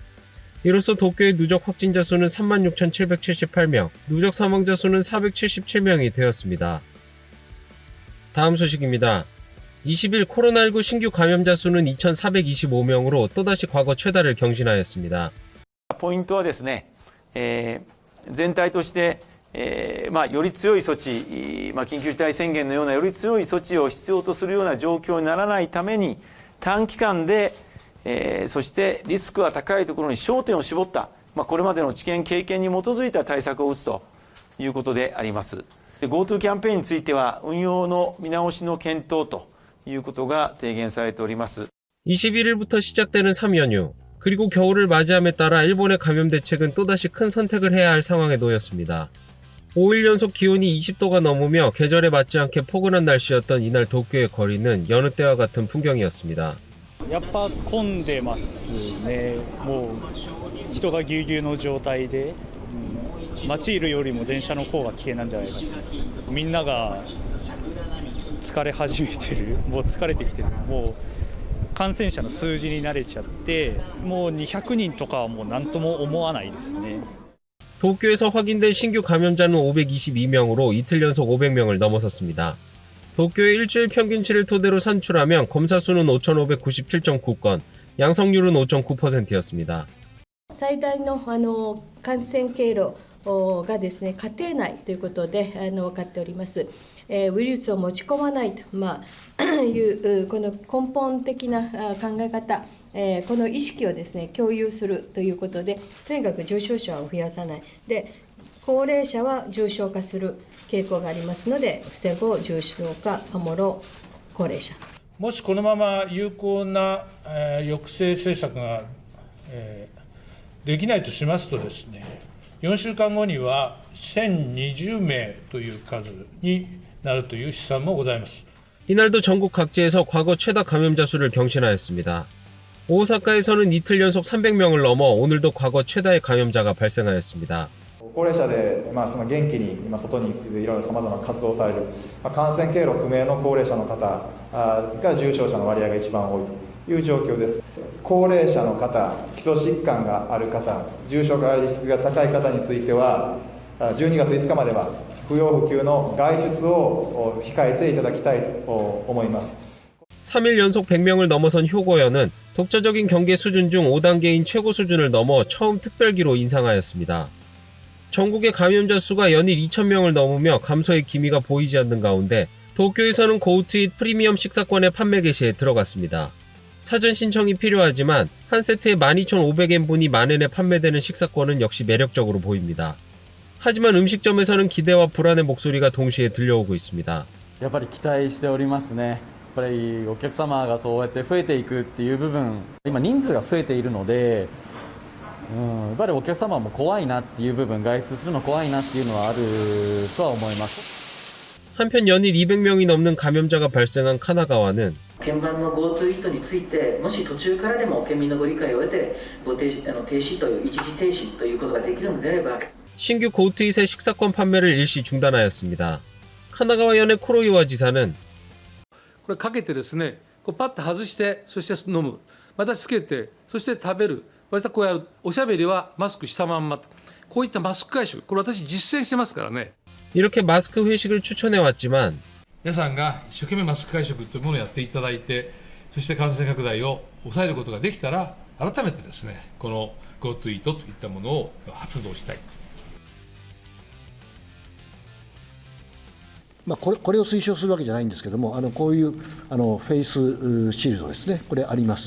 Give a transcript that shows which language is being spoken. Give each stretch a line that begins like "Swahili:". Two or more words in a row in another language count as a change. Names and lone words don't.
Korean: 이로써 도쿄의 누적 확진자 수는 36,778명, 누적 사망자 수는 477명이 되었습니다. 다음 소식입니다. 20일 코로나19 신규 감염자 수는 2,425명으로 또다시 과거 최다를 경신하였습니다.
Japanese: ポイントはですね、全体として、より強い措置、緊急事態宣言のようなより強い措置を必要とするような状況にならないために短期間で、そしてリスクが高いところに焦点を絞った、これまでの知見経験に基づいた対策を打つということであります。GoTo キャンペーンについては運用の見直しの検討ということが提言されております。
Korean: 21일부터 시작되는 3연휴, 그리고 겨울을 맞이함에 따라 일본의 감염 대책은 또다시 큰 선택을 해야 할 상황에 놓였습니다. 5일 연속 기온이 20도가 넘으며 계절에 맞지 않게 포근한 날씨였던 이날 도쿄의 거리는 여느 때와 같은 풍경이었습니다.
Japanese: やっぱ混んでますね。もう人がぎゅうぎゅうの状態で、街いるよりも電車の方が危険なんじゃないかと。みんなが疲れ始めてる、もう疲れてきてる、もう感染者の数字に慣れちゃって、もう200人とかはもう何とも思わないですね。
Korean: 도쿄에서 확인된 신규 감염자는 522명으로 이틀 연속 500명을 넘어섰습니다. 도쿄의 일주일 평균치를 토대로 산출하면 검사 수는 5,597.9건, 양성률은 5.9%였습니다.
Japanese: 最大の感染経路がですね、家庭内ということで分かっております。ウイルスを持ち込まないと、いうこの根本的な考え方、この意識をですね、共有するということで、とにかく重症者を増やさない。で、高齢者は重症化する傾向がありますので、防ごう重症化、守ろう高齢者。もしこのまま有効な、抑制政策が、できないとしますとですね、4週間後には1020名という数になるという試算もございます。
Korean: 이날도 전국 각지에서 과거 최다 감염자 수를 경신하였습니다. 오사카에서는 이틀 연속 300명을 넘어 오늘도 과거 최다의 감염자가 발생하였습니다.
Japanese: 高齢者で、その元気に今外にいろいろさまざまな活動をされる、感染経路不明の高齢者の方が重症者の割合が一番多いという状況です。高齢者の方、基礎疾患がある方、重症化リスクが高い方については12月5日までは不要不急の外出を控えていただきたいと思います。
Korean: 3일 연속 100명을 넘어선 효고현은 독자적인 경계 수준 중 5단계인 최고 수준을 넘어 처음 특별기로 인상하였습니다. 전국의 감염자 수가 연일 2,000명을 넘으며 감소의 기미가 보이지 않는 가운데 도쿄에서는 고우트잇 프리미엄 식사권의 판매 개시에 들어갔습니다. 사전 신청이 필요하지만 한 세트에 12,500엔분이 만엔에 판매되는 식사권은 역시 매력적으로 보입니다. 하지만 음식점에서는 기대와 불안의 목소리가 동시에 들려오고 있습니다.
Japanese: やっぱり期待しておりますね。 ぱりお客様がそうやって増えていくっていう部分、今人数が増えているので、やっぱりお客様も怖いなっていう部分、外出するの怖いなっていうのはあるとは思います。
Korean: 한편 연일 200명이 넘는 감염자가 발생한 카나가와는
Japanese: 鍵盤の GoTo イートについて、もし途中からでも県民のご理解を得て停止という一時停止ということができるのであれば
Korean: 신규 고투잇의 식사권 판매를 일시 중단하였습니다. 카나가와현의 코로이와 지사는
Japanese: これかけてですね、こうパッと外して、そして飲む、またつけて、そして食べる、またこうやる、おしゃべりはマスクしたまんまと、こういったマスク会食、これ私実践してますからね。
Korean: 이렇게 마스크 회식을 추천해왔지만
Japanese: 皆さんが一生懸命マスク会食というものをやっていただいて、そして感染拡大を抑えることができたら、改めてですね、この GoTo イートといったものを発動したい。これを推奨するわけじゃないんですけども、こういうフェイスシールドですね、これあります。